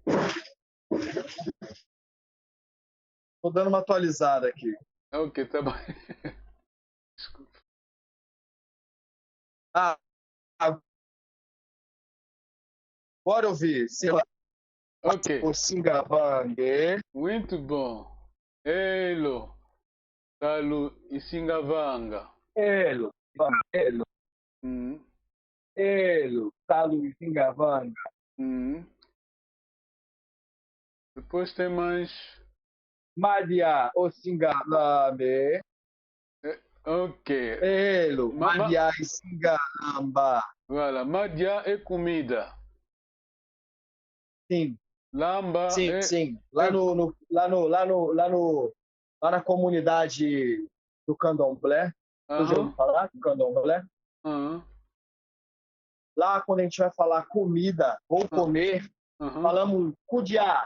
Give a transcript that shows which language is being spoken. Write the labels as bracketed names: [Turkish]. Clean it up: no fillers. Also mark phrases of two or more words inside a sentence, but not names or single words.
[Portuguese] Tô dando uma atualizada aqui. Ok, tá bom. Desculpa. Agora eu vi. Ok. O Singavangue. Muito bom. Elo. Talo e Singavanga. Elo. Talo e Singavanga. Depois tem mais. Madia o Singalame. Ok. Elo. Madia e Singalamba. Voilà. Madia é comida. Sim. Lamba sim. Lá na comunidade do Candomblé. Você já ouviu falar do Candomblé? Lá, quando a gente vai falar comida ou comer, falamos cudiá.